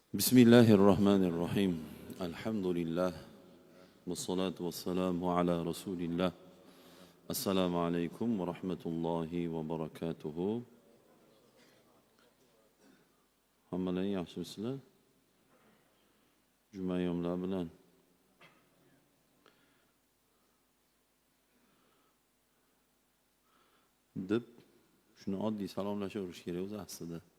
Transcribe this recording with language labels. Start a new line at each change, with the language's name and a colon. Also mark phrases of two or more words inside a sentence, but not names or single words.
Arabic: بسم الله الرحمن الرحيم الحمد لله والصلاة والسلام على رسول الله السلام عليكم ورحمة الله وبركاته
Uzbek: hammalar yaxshimisizlar? Juma yomlar bilan deb shuni oddiy salomlashaverish kerak o'zi aslida.